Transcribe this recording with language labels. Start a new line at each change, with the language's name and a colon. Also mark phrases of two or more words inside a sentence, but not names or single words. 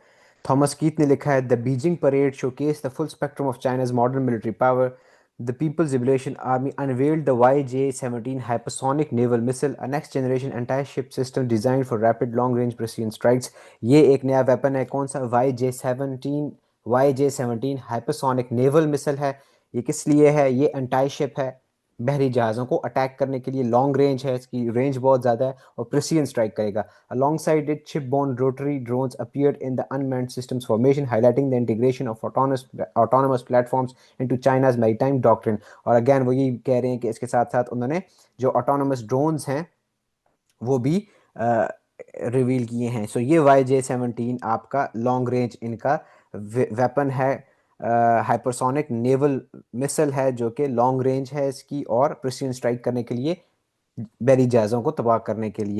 Hindi: थॉमस कीथ ने लिखा है,
English: The Beijing parade showcases the full spectrum of China's modern military power. The People's Liberation Army unveiled the YJ-17 hypersonic naval missile, a next generation anti-ship system designed for rapid long range precision strikes।
Hindi: ये एक नया वेपन है, कौन सा? YJ-17
English: hypersonic naval missile
Hindi: है। ये किस लिए है? ये
English: anti ship
Hindi: है, बहरी जहाज़ों को अटैक करने के लिए।
English: long range
Hindi: है, इसकी रेंज बहुत ज़्यादा है और
English: precision strike
Hindi: करेगा।
English: Alongside it, ship-borne rotary drones appeared in the unmanned systems formation, highlighting the integration of autonomous platforms into China's maritime doctrine।
Hindi: और अगेन वो ये कह रहे हैं कि इसके साथ साथ उन्होंने जो
English: autonomous drones
Hindi: हैं वो भी रिवील किए हैं। सो ये YJ-17 आपका
English: long range
Hindi: इनका वेपन है,
English: hypersonic naval missile
Hindi: है जो कि
English: long range
Hindi: है इसकी, और
English: precision strike
Hindi: करने के लिए, बहरी जहाज़ों को तबाह करने के लिए।